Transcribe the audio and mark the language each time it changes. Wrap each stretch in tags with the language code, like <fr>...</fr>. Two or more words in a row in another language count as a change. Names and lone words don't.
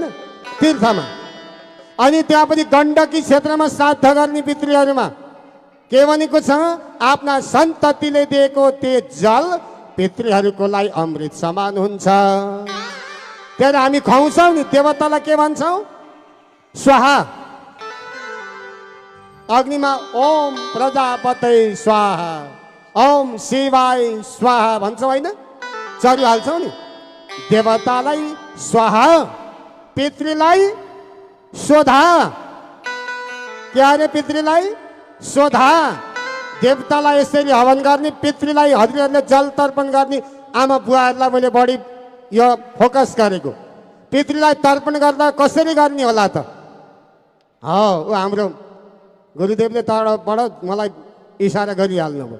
<ne>तीर्थमा। अनि त्यहाँ पनि गण्डकी क्षेत्रमा श्राद्ध गर्ने पितृहरूमा के भनेको छ? आफ्ना सन्ततिले दिएको त्यो जल पितृहरूको लागि अमृत समान हुन्छ। त्यहाँ हामी खुवाउँछौँ नि, देवतालाई के भन्छौँ? स्वाहा। अग्निमा</ne> <sa>ओम प्रजापते स्वाहा, ओम शिवाय स्वाहा</sa> <ne>भन्छौँ, होइन? चरु हाल्छौँ नि। देवतालाई स्वाहा, पितृलाई स्वधा। के अरे पितृलाई स्वधा, देवतालाई यसरी हवन गर्ने, पितृलाई हजुरहरूले जल तर्पण गर्ने। आमा बुवाहरूलाई मैले बढी यो फोकस गरेको, पितृलाई तर्पण गर्दा कसरी गर्ने होला त? हो, हाम्रो गुरुदेवले तबाट मलाई इसारा गरिहाल्नु भयो।</ne>